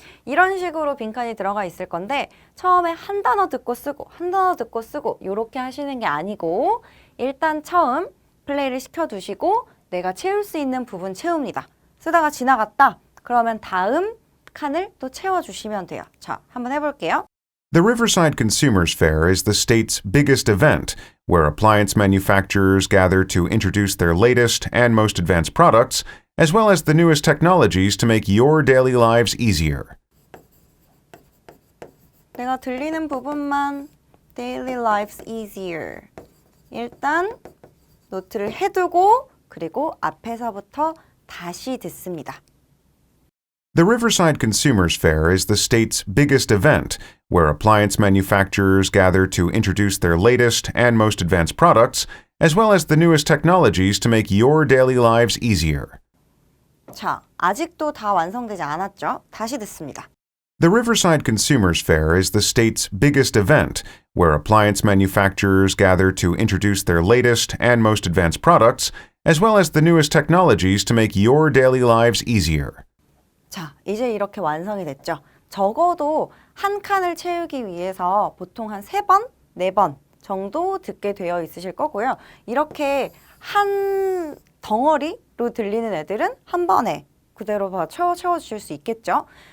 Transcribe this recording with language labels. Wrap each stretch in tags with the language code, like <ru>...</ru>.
<ko>이런 식으로 빈칸이 들어가 있을 건데 처음에 한 단어 듣고 쓰고 한 단어 듣고 쓰고 이렇게 하시는 게 아니고 일단 처음 플레이를 시켜두시고 내가 채울 수 있는 부분 채웁니다. 쓰다가 지나갔다. 그러면 다음 칸을 또 채워주시면 돼요. 자, 한번 해볼게요.</ko> <en>The Riverside Consumers Fair is the state's biggest event, where appliance manufacturers gather to introduce their latest and most advanced products, as well as the newest technologies to make your daily lives easier.</en> <ko>내가 들리는 부분만</ko> <en>daily lives easier.</en> <ko>일단 노트를 해두고 그리고 앞에서부터 다시 듣습니다.</ko> <en>The Riverside Consumers Fair is the state's biggest event, where appliance manufacturers gather to introduce their latest and most advanced products, as well as the newest technologies to make your daily lives easier.</en> <ko>자, 아직도 다 완성되지 않았죠? 다시 듣습니다.</ko> <en>The Riverside Consumers Fair is the state's biggest event, where appliance manufacturers gather to introduce their latest and most advanced products, as well as the newest technologies to make your daily lives easier.</en> <ko>자, 이제 이렇게 완성이 됐죠? 적어도 한 칸을 채우기 위해서 보통 한 3번, 4번 정도 듣게 되어 있으실 거고요. 이렇게 한 덩어리로 들리는 애들은 한 번에 그대로 채워주실 수 있겠죠?</ko>